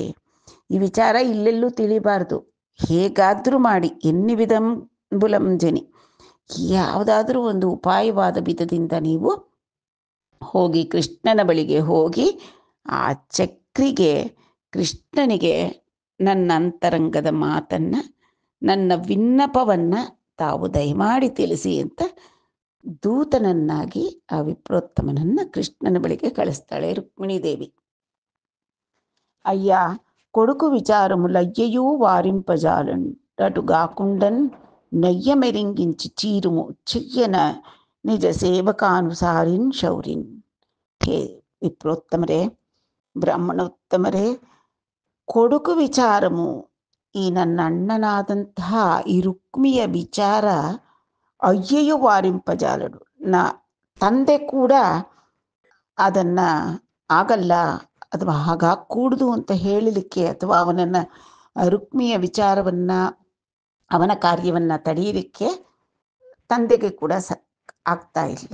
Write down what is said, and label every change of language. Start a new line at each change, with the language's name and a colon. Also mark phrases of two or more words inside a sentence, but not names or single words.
Kannada: ಈ ವಿಚಾರ ಇಲ್ಲೆಲ್ಲೂ ತಿಳಿಬಾರ್ದು, ಹೇಗಾದರೂ ಮಾಡಿ ಎನ್ನಿವಿದಂಬುಲಂಜನಿ, ಯಾವುದಾದ್ರೂ ಒಂದು ಉಪಾಯವಾದ ವಿಧದಿಂದ ನೀವು ಹೋಗಿ ಕೃಷ್ಣನ ಬಳಿಗೆ ಹೋಗಿ ಆ ಚಕ್ರಿಗೆ, ಕೃಷ್ಣನಿಗೆ ನನ್ನ ಅಂತರಂಗದ ಮಾತನ್ನು, ನನ್ನ ವಿನ್ನಪವನ್ನು ತಾವು ದಯಮಾಡಿ ತಿಳಿಸಿ ಅಂತ ದೂತನನ್ನಾಗಿ ಆ ವಿಪ್ರೋತ್ತಮನನ್ನ ಕೃಷ್ಣನ ಬಳಿಗೆ ಕಳಿಸ್ತಾಳೆ ರುಕ್ಮಿಣೀದೇವಿ.
Telugu: ಅಯ್ಯ కొడుకు విచారములయ్యయూ వారింపజాలంటటుగాకుండన్ నయ్య మెరింగించి చీరుము చెయ్యన నిజ సేవకానుసారిన్ ಶೌರಿನ್.
Kannada: ಹೇ ವಿಪ್ರೋತ್ತಮರೇ, ಬ್ರಾಹ್ಮಣೋತ್ತಮರೇ,
Telugu: కొడుకు విచారము,
Kannada: ಈ ನನ್ನ ಅಣ್ಣನಾದಂತಹ ಈ ರುಕ್ಮಿಯ ವಿಚಾರ ಅಯ್ಯಯ್ಯೋ ವಾರಿಂಪಜಾಲಡು, ತಂದೆ ಕೂಡ ಅದನ್ನ ಆಗಲ್ಲ ಅಥವಾ ಹಾಗಾಗಕೂಡ್ದು ಅಂತ ಹೇಳಲಿಕ್ಕೆ, ಅಥವಾ ಅವನನ್ನು, ರುಕ್ಮಿಯ ವಿಚಾರವನ್ನ, ಅವನ ಕಾರ್ಯವನ್ನ ತಡೆಯಲಿಕ್ಕೆ ತಂದೆಗೆ ಕೂಡ ಆಗ್ತಾ ಇಲ್ಲ.